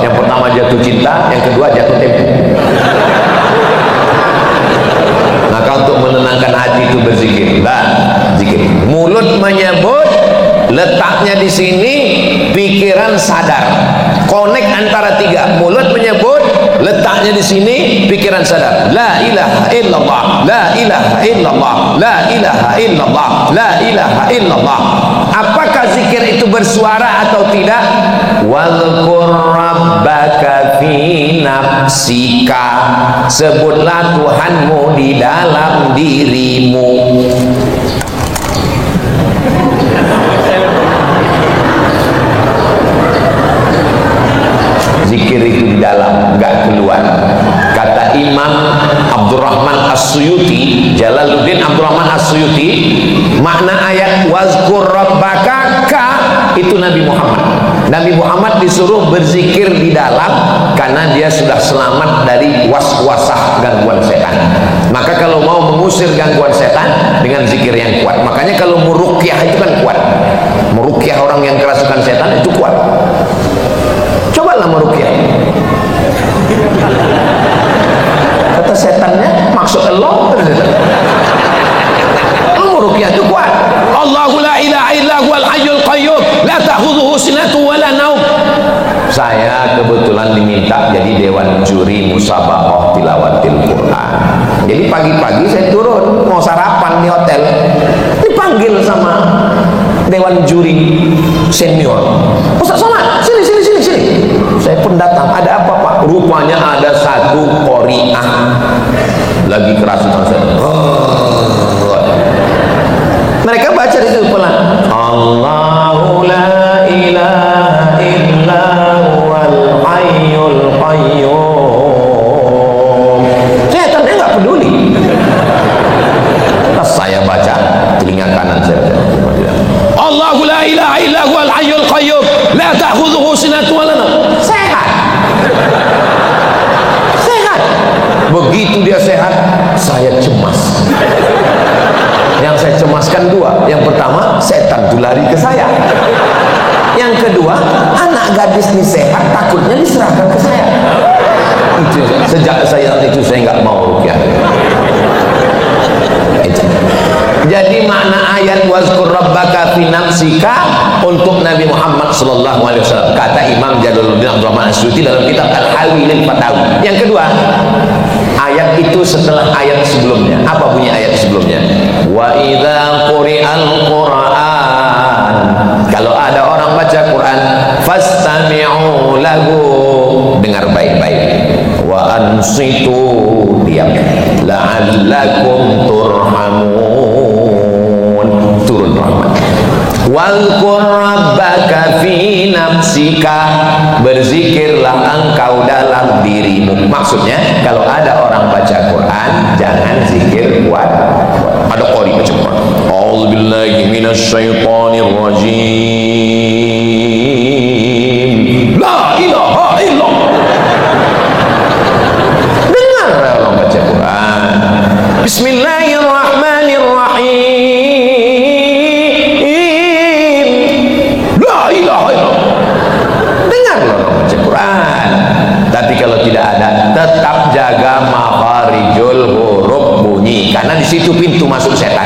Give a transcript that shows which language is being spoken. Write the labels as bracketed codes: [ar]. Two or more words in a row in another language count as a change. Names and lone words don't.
[id] Yang pertama jatuh cinta, yang kedua jatuh tempo. Maka untuk menenangkan hati itu berzikir. Zikir. Mulut menyebut, letaknya di sini, pikiran sadar. Connect antara tiga. Mulut menyebut, letaknya di sini, pikiran sadar. [ar] لا إله إلا الله، لا إله إلا الله، لا إله إلا الله، لا إله إلا الله. [id] Apakah zikir itu bersuara atau tidak? [ar] واذكر ربك في نفسك. [id] Sebutlah Tuhanmu di dalam dirimu. Zikir itu di dalam, enggak keluar. Kata Imam Abdurrahman As-Suyuti, Jalaluddin Abdurrahman As-Suyuti, makna ayat [ar] واذكر ربك [id] ka itu Nabi Muhammad. Nabi Muhammad disuruh berzikir di dalam karena dia sudah selamat dari waswasah gangguan setan. Maka kalau mau mengusir gangguan setan dengan zikir yang kuat. Makanya kalau meruqyah itu kan kuat. Meruqyah orang yang kerasukan setan itu kuat. Cobalah meruqyah. Kata setannya maksud Allah. Meruqyah itu kuat. [ar] الله لا إله إلا هو الحي القيوم لا تأخذه سنة ولا نوم. [id] Saya kebetulan diminta jadi dewan juri musabaqah tilawatil Quran. Jadi pagi-pagi saya turun mau sarapan di hotel, dipanggil sama dewan juri senior. Ustaz Somad, sini. Saya pun datang. Ada apa Pak? Rupanya ada satu qori'ah lagi kerasukan setan. Mereka baca di situ pelan. [ar] الله لا إله إلا هو الحي القيوم. [id] Setannya nggak peduli. Pas saya baca, telinga kanan saya baca. [ar] الله لا إله إلا هو الحي القيوم لا تأخذه سنة ولا نوم. [id] Sehat. Begitu dia sehat, saya cemas. Yang saya cemaskan dua. Yang pertama, setan itu lari ke saya. Yang kedua, anak gadis ini sehat, takutnya diserahkan ke saya. Itu, sejak saya itu saya nggak mau ruqyah. Jadi makna ayat [ar] واذكر ربك في نفسك [id] untuk Nabi Muhammad [ar] صلى الله عليه وسلم. [id] Kata Imam Jalaluddin Abdurrahman As-Suyuti dalam kitab Al-Hawi lil Fatawi. Yang kedua, ayat itu setelah ayat sebelumnya. Apa bunyi ayat sebelumnya? [ar] وإذا قرئ القرآن. [id] Kalau ada orang baca Quran, [ar] فاستمعوا له. [id] Dengar baik-baik. [ar] وأنصتوا, [id] diam. [ar] لعلكم ترحمون. [id] Turun rahmat. [ar] واذكر ربك في نفسك. [id] Berzikirlah engkau dalam dirimu. Maksudnya kalau ada orang baca Quran, jangan zikir kuat. Ada qori baca Quran. [ar] أعوذ بالله من الشيطان الرجيم. لا إله إلا الله. [id] Dengar orang baca Quran. [ar] بسم الله الرحمن الرحيم. لا إله إلا الله. [id] Dengar orang baca Quran. Tapi kalau tidak ada, tetap jaga [ar] مخارج الحروف [id] bunyi, karena di situ pintu masuk setan.